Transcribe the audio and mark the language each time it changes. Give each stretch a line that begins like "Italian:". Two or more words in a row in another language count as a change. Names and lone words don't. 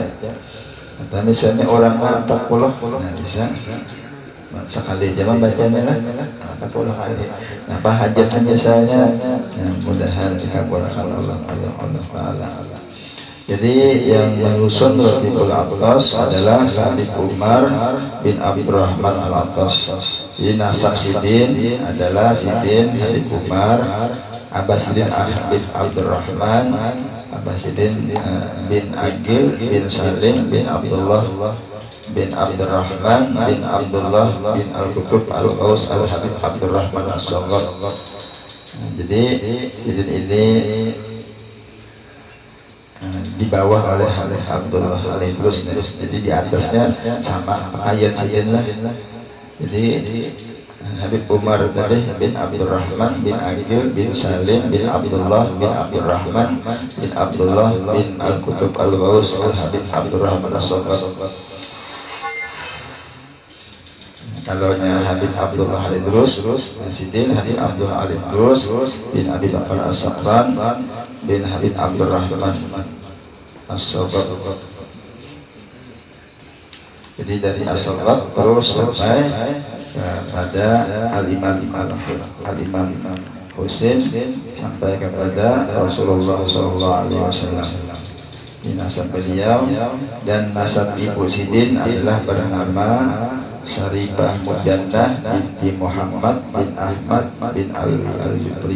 Banjar: Atau misalnya orang 40, nah bisa sekali aja membacanya lah 40 kali. Nah, apa hajatnya misalnya, nah, mudahan dikabulkan Allah Ta'ala. Jadi yang menyusun Ratibul Attas adalah Habib Umar bin Abdurrahman Al-Attas. Jadi nasab sidin adalah sidin Habib Umar, Abbasidin Habib Abdurrahman, Abbasidin bin Agil bin Salim bin Abdullah bin Abdurrahman bin Abdullah bin Al-Qutub Al-Aus Al-Habib Abdurrahman As-Saghar. Jadi sidin ini di bawah oleh Abdullah Al-Idrus. Jadi di atasnya sama ayat sidin lah. Jadi Habib Umar tadi bin Abdurrahman bin Agil bin Salim bin Abdullah bin Abdurrahman bin Abdullah bin Al-Qutub Al-Aus Al-Habib Abdurrahman As-Saghar. Kalau Habib Abdullah Al-Idrus sidin Habib Abdullah Al-Idrus bin Habib Bakar As-Saghar bin Habib Abdurrahman As-Saghar. Jadi dari As-Saghar terus sampai pada Al-Imam Husain sampai kepada Rasulullah SAW. Ini nasab beliau, dan nasab ibu sidin adalah bernama Syarifah Mujannah binti Muhammad bin Ahmad bin Al-Jubri.